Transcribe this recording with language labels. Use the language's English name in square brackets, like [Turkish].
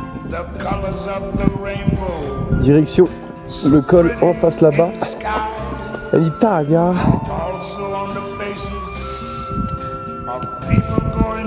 [English] The colors of the rainbow. [French] Direction le col en face là-bas. En Italia. [English] Also on the faces of people going